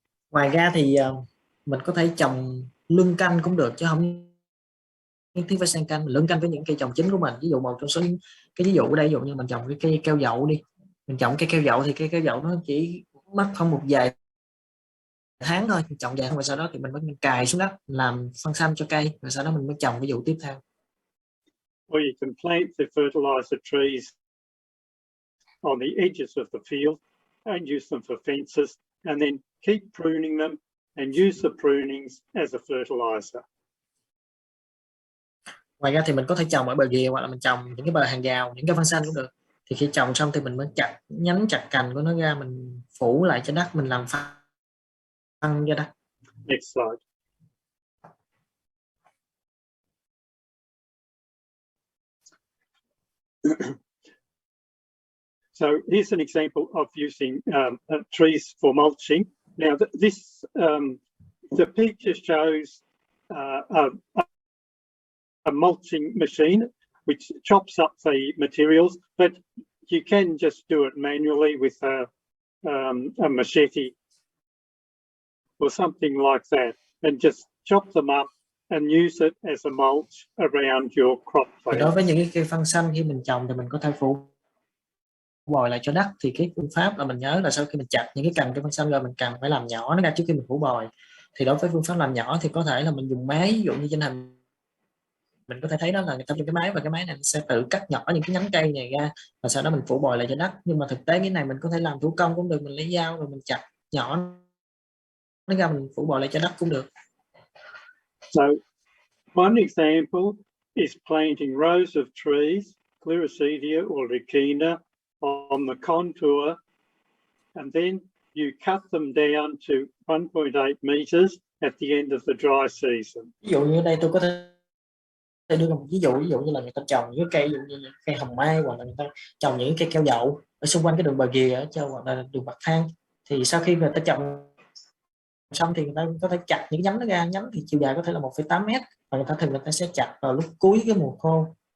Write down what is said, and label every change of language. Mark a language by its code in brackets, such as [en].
[vi] Ngoài ra thì mình có thể trồng luân canh cũng được, chứ không nhất thiết phải xen canh. Mình luân canh với những cây trồng chính của mình. Ví dụ một trong số cái ví dụ ở đây, ví dụ như mình trồng cái cây keo dậu đi, mình trồng cây keo dậu thì cây keo dậu nó chỉ mất không một vài tháng thôi, mình trồng vài tháng, và sau đó thì mình cài xuống đất làm phân xanh cho cây, rồi sau đó mình mới trồng ví dụ tiếp theo. [en] Or you can plant the fertilizer trees on the edges of the field and use them for fences, and then keep pruning them and use the prunings as a fertilizer. [vi] Ngoài ra thì mình có thể trồng ở bờ ghìa, hoặc là mình trồng những cái bờ hàng rào, những cái phân xanh cũng được. Thì khi trồng xong thì mình mới nhánh chặt cành của nó ra, mình phủ lại cho đất, mình làm phân cho đất. [en] Next slide. So here's an example of using trees for mulching. Now the picture shows a mulching machine which chops up the materials, but you can just do it manually with a machete or something like that, and just chop them up and use it as a mulch around your crop plant. [vi] Đối với những cái cây phân xanh khi mình trồng thì mình có thể phủ bồi lại cho đất. Thì cái phương pháp là mình nhớ là sau khi mình chặt những cái cành cây phân xanh rồi, mình cần phải làm nhỏ nó ra trước khi mình phủ bồi. Thì đối với phương pháp làm nhỏ thì có thể là mình dùng máy, ví dụ như trên hình mình có thể thấy đó là người ta dùng cái máy, và cái máy này sẽ tự cắt nhỏ những cái nhánh cây này ra, và sau đó mình phủ bồi lại cho đất. Nhưng mà thực tế cái này mình có thể làm thủ công cũng được, mình lấy dao rồi mình chặt nhỏ nó ra, mình phủ bồi lại cho đất cũng được. [en] So one example is planting rows of trees, Gliricidia or Lucina, on the contour, and then you cut them down to 1.8 meters at the end of the dry season. [vi] Ví dụ như đây tôi có thể đưa một ví dụ như là người ta trồng những cây, ví dụ như cây hồng mai, hoặc là người ta trồng những cây keo dậu ở xung quanh cái đường bờ ghìa, hoặc là đường bậc thang. Thì sau khi người ta trồng xong thì người ta có thể chặt những nhánh nó ra. Nhánh thì chiều dài có thể là 1,8 mét, và người ta sẽ chặt vào lúc cuối cái mùa khô.